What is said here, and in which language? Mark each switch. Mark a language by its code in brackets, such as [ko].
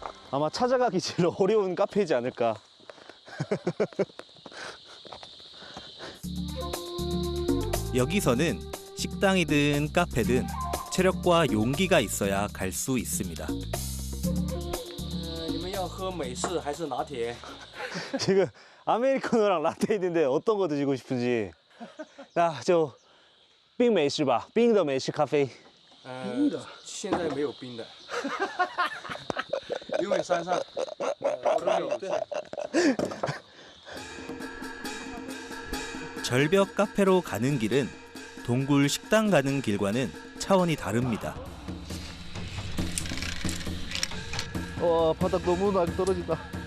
[ko] 아마 찾아가기 제일 어려운 카페이지 않을까. 여기서는 식당이든 카페든 체력과 용기가 있어야 갈 수 있습니다. [zh] 你们要喝美式还是拿铁？ [ko] 지금 아메리카노랑 라떼 있는데 어떤 거 드시고 싶은지. 야, 저 [zh] 冰美式吧，冰的美式咖啡。冰的，现在没有冰的，因为山上都没有菜。 [ko] 절벽 카페로 가는 길은 동굴 식당 가는 길과는 차원이 다릅니다. 와, 바닥 너무 많이 떨어진다.